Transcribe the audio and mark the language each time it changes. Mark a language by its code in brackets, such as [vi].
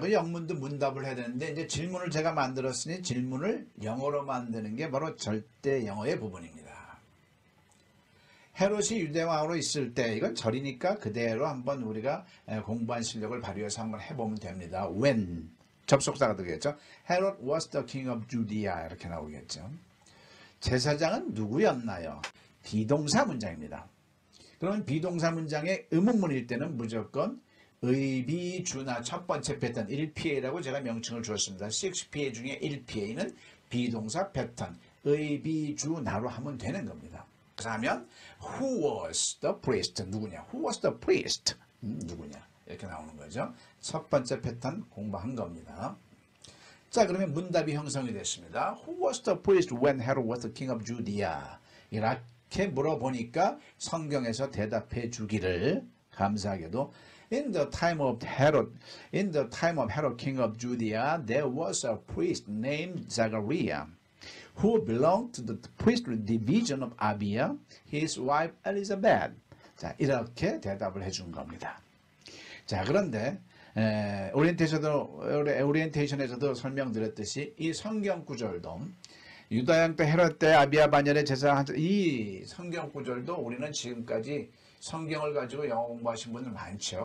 [ko] 그 영문도 문답을 해야 되는데 이제 질문을 제가 만들었으니 질문을 영어로 만드는 게 바로 절대 영어의 부분입니다. 헤롯이 유대왕으로 있을 때 이건 절이니까 그대로 한번 우리가 공부한 실력을 발휘해서 한번 해보면 됩니다. When 접속사가 되겠죠. [en] Herod was the king of Judea [ko] 이렇게 나오겠죠. 제사장은 누구였나요? 비동사 문장입니다. 그러면 비동사 문장의 의문문일 때는 무조건 의비주나 첫 번째 패턴 1PA라고 제가 명칭을 주었습니다. 6PA 중에 1PA는 비동사 패턴 의비주나로 하면 되는 겁니다. 그래서 하면 [en] Who was the priest? [ko] 누구냐? [en] Who was the priest? [ko] 누구냐? 이렇게 나오는 거죠. 첫 번째 패턴 공부한 겁니다. 자, 그러면 문답이 형성이 됐습니다. [en] Who was the priest when Herod was the king of Judea? [ko] 이렇게 물어보니까 성경에서 대답해 주기를 감사하게도 [en] In the time of Herod, king of Judea, there was a priest named Zachariah, who belonged to the priestly division of Abia, his wife Elizabeth. [ko] 자, 이렇게 대답을 해준 겁니다. 자, 그런데 오리엔테이션에서도 설명드렸듯이 이 성경 구절도 유다양 때 헤롯 때 아비야 반열의 제사장 이 성경 구절도 우리는 지금까지 성경을 가지고 영어 공부하신 분들 많죠.